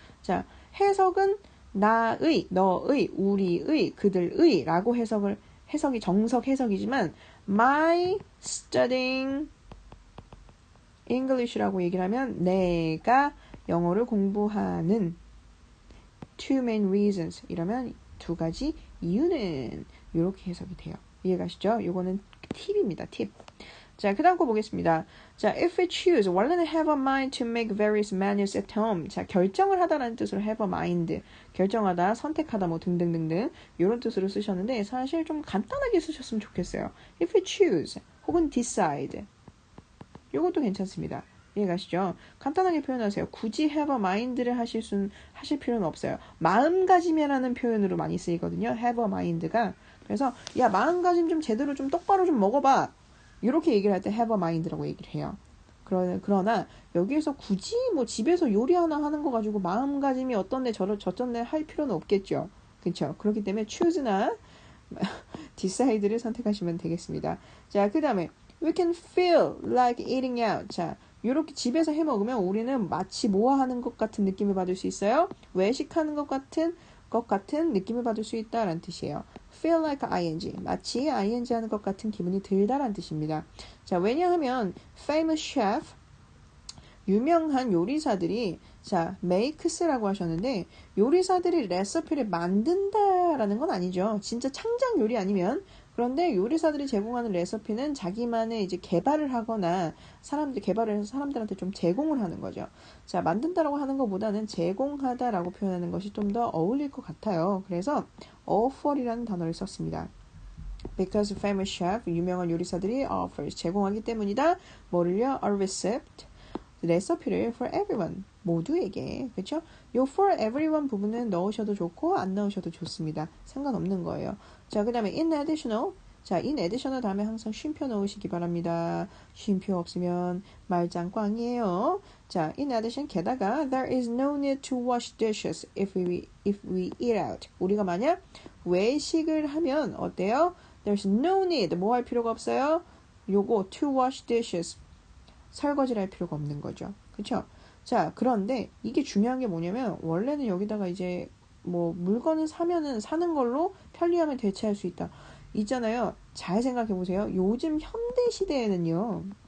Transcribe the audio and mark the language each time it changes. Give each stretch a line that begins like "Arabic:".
Korean: 자, 해석은 나의, 너의, 우리의, 그들의 라고 해석이 정석 해석이지만 my studying English라고 얘기를 하면 내가 영어를 공부하는 two main reasons 이러면 두 가지 이유는 이렇게 해석이 돼요. 이해가시죠? 이거는 팁입니다. 팁. 자, 그 다음 거 보겠습니다.
English: 자, if we choose,
Korean: 원래는
English: have a mind to make various menus at home.
Korean: 자, 결정을 하다라는 뜻으로 have a mind. 결정하다, 선택하다, 뭐 등등등등 이런 뜻으로 쓰셨는데 사실 좀 간단하게 쓰셨으면 좋겠어요. if we choose 혹은 decide. 이것도 괜찮습니다. 이해가시죠? 간단하게 표현하세요. 굳이 have a mind를 하실 필요는 없어요. 마음가짐이라는 표현으로 많이 쓰이거든요. have a mind가. 그래서 야, 마음가짐 좀 제대로 좀 똑바로 좀 먹어봐. 이렇게 얘기를 할 때 have a mind라고 얘기를 해요. 그러나 여기에서 굳이 뭐 집에서 요리 하나 하는 거 가지고 마음가짐이 어떤데 저쩐데 할 필요는 없겠죠. 그렇죠? 그렇기 때문에 choose나 decide를 선택하시면 되겠습니다. 자, 그 다음에
English: we can feel like eating out.
Korean: 자, 이렇게 집에서 해 먹으면 우리는 마치 모아하는 것 같은 느낌을 받을 수 있어요. 외식하는 것 같은 느낌을 받을 수 있다라는 뜻이에요. feel like ing. 마치 ing 하는 것 같은 기분이 들다라는 뜻입니다. 자, 왜냐하면 famous chef 유명한 요리사들이 자, makes라고 하셨는데 요리사들이 레시피를 만든다라는 건 아니죠. 진짜 창작 요리 아니면 그런데 요리사들이 제공하는 레시피는 자기만의 이제 개발을 하거나 개발을 해서 사람들한테 좀 제공을 하는 거죠. 자, 만든다라고 하는 것보다는 제공하다라고 표현하는 것이 좀 더 어울릴 것 같아요. 그래서 offer이라는 단어를 썼습니다.
English: Because famous chef,
Korean: 유명한 요리사들이 offers, 제공하기 때문이다. 뭐를요?
English: A recipe,
Korean: 레시피를
English: for everyone, 모두에게.
Korean: 그렇죠? 요 for everyone 부분은 넣으셔도 좋고 안 넣으셔도 좋습니다. 상관없는 거예요. 자, 그 다음에 in additional. 자, in additional 다음에 항상 쉼표 넣으시기 바랍니다. 쉼표 없으면 말짱 꽝이에요.
English: 자, in addition
Korean: 게다가
English: there is no need to wash dishes if we eat out.
Korean: 우리가 만약 외식을 하면 어때요?
English: There's no need.
Korean: 뭐 할 필요가 없어요?
English: 요거 to wash dishes.
Korean: 설거지를 할 필요가 없는 거죠. 그쵸? 자, 그런데 이게 중요한 게 뭐냐면 원래는 여기다가 이제 뭐 물건을 사면은 사는 걸로 편리함을 대체할 수 있다. 있잖아요. 잘 생각해 보세요. 요즘 현대 시대에는요.